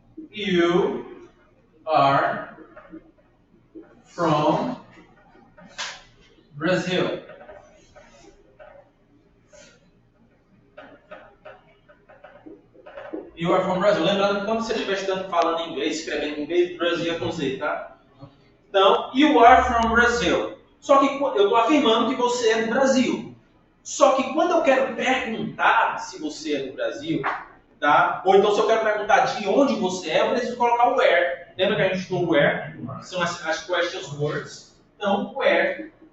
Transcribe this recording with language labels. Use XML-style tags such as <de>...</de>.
<en>You are from Brazil. You are from Brazil.</en> <pt>Lembrando que quando você estiver falando inglês, escrevendo em inglês, Brasil é com Z, tá?</pt> <en>Então, you are from Brazil.</en> <pt>Só que eu estou afirmando que você é do Brasil. Só que quando eu quero perguntar se você é do Brasil, tá? Ou então se eu quero perguntar de onde você é, eu preciso colocar o where. Lembra que a gente estudou where? São as questions words. Então, where.</pt>